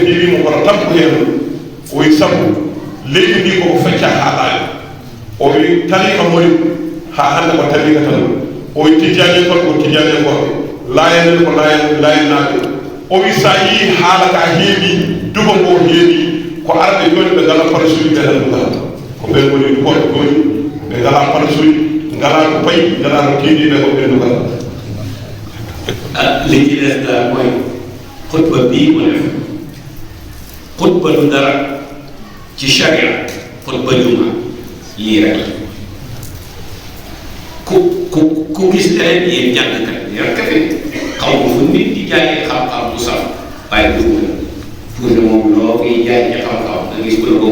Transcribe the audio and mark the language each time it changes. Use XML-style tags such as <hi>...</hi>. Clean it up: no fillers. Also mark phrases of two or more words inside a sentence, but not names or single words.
<ff>heewimo kono tampo hen o wi sabu leydi ndi koko fecca haalaani o wi tariqa moni ha hande ko tariqa tan o wi tijjani kon ko tijjani goɓe laayenen ko laayennaaɓe o wi sa yii haala ka heewi duba ngo heewi ko arɓe joni ɓe ngala parasuji ɓe tan ngalata ko ɓen woni dukoɓe joni ɓe ngala parasuji ngala ko payi ngala no tiiɗiɓe ko ɓen nugala</ff> <wo>li ci des daal mooy xutba bii mu def xutba du dara ci charia xutba juma lii rek la ku gis leneen yéen jàngkat yi rek fi xaw ma fu nit di jaayee xam-xam bu saf waaye pour ne moom loo koy jaay ci xam-xam nga gis ku la</wo>